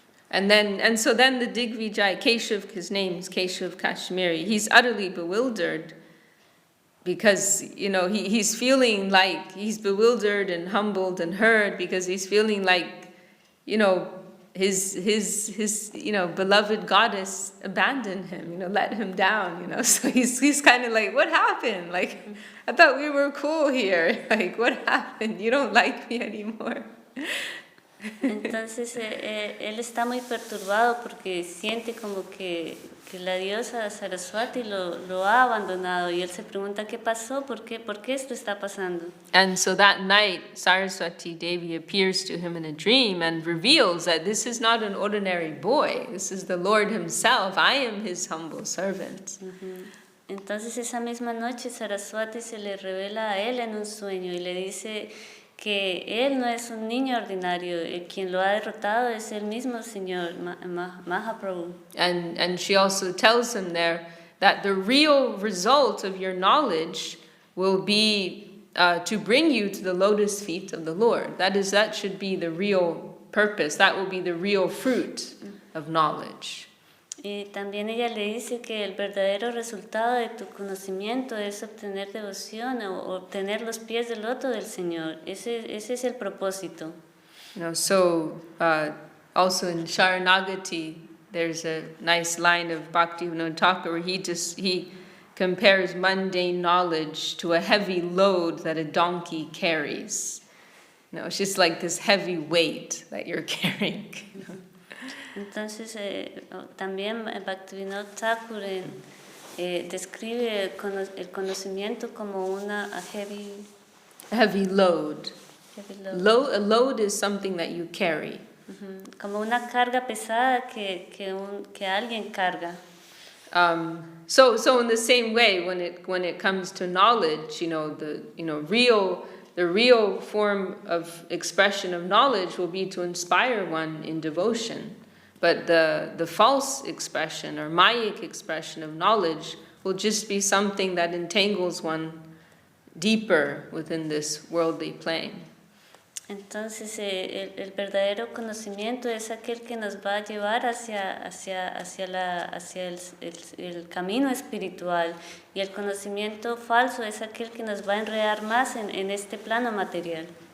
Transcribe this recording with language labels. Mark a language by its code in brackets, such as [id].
[en] And so then the Digvijay, Keshav, his name is Keshav Kashmiri, he's utterly bewildered because, he's feeling like he's bewildered and humbled and hurt because he's feeling like, his beloved goddess abandoned him, let him down, So he's kind of like, what happened? Like, I thought we were cool here. Like, what happened? You don't like me anymore. [es] Entonces él está muy perturbado porque siente como que la diosa Saraswati lo ha abandonado, y él se pregunta qué pasó, por qué esto está pasando. [en] And so that night Saraswati Devi appears to him in a dream and reveals that this is not an ordinary boy, this is the Lord himself, I am his humble servant. [es] Entonces esa misma noche Saraswati se le revela a él en un sueño y le dice que él no es un niño ordinario, quien lo ha derrotado es el mismo Señor Mahaprabhu. [en] And she also tells him there that the real result of your knowledge will be to bring you to the lotus feet of the Lord. That should be the real purpose. That will be the real fruit of knowledge. [es] Y también ella le dice que el verdadero resultado de tu conocimiento es obtener devoción o obtener los pies del loto del Señor. Ese es el propósito. [en] So also in Sharanagati, there's a nice line of Bhakti Thakur where he compares mundane knowledge to a heavy load that a donkey carries. It's just like this heavy weight that you're carrying. [es] Entonces, también Bhaktivinoda Thakur describe el conocimiento como una [en] heavy load. heavy load. A load is something that you carry. [es] Como una carga pesada que alguien carga. [en] So in the same way, when it comes to knowledge, the real form of expression of knowledge will be to inspire one in devotion. But the false expression or mayic expression of knowledge will just be something that entangles one deeper within this worldly plane. [es] Entonces, el verdadero conocimiento es aquel que nos va a llevar hacia el camino espiritual, y el conocimiento falso es aquel que nos va a enredar más en este plano material.